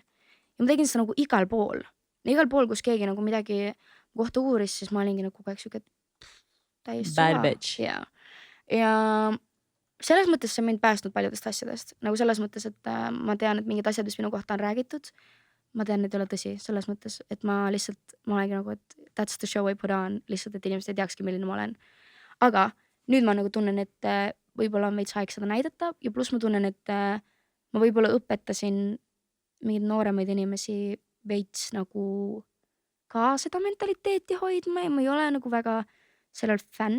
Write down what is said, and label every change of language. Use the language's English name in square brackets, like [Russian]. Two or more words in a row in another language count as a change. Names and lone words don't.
[Estonian] Ja ma tegin seda nagu igal pool. Ja igal pool, kus keegi nagu midagi kohta uuris, siis ma olingi nagu kogu aeg siuke täiesti [English] bad bitch. [Estonian] Ja selles mõttes see on mind päästnud paljudest asjadest, nagu selles mõttes, et ma tean, et mingid asjad, mis minu kohta on räägitud, ma tean, et ei ole tõsi, selles mõttes, et ma olengi nagu, et [English] that's the show I put on, [Estonian] lihtsalt, et inimesed ei teakski, milline ma olen. Aga nüüd ma nagu tunnen, et võib-olla on veits aeg seda näidata ja pluss ma tunnen, et ma võib-olla õpetasin mingeid nooremaid inimesi veits nagu ka seda mentaliteeti hoidma ja ma ei ole nagu väga sellel fänn.